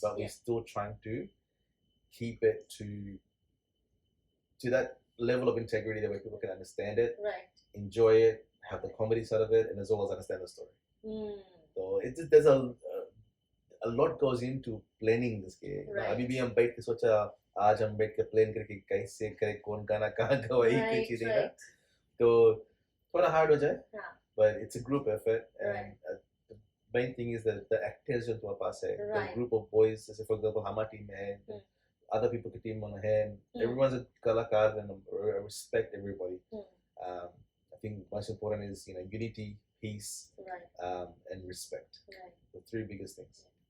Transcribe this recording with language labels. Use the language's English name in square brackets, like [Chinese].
[English] But we're still trying to keep it to that level of integrity that where people can understand it, enjoy it, have the comedy side of it, and as well as understand the story. So there's a lot goes into planning this game. [Hindi] अभी भी हम बैठ के सोचा आज हम बैठ के प्लान करके कैसे करे कौन गाना कहाँ का वही कुछ चीज़ है तो थोड़ा hard हो जाए, [English] but it's a group effort and the main thing is that the actors [Hindi] जो तुम्हारे पास है, [English] the group of boys, [Hindi] जैसे for example हमारी team है, [English] other people [Hindi] की team on hand, everyone's a कलाकार [English] and I respect everybody. I think most important is unity, peace, and respect. The three biggest things.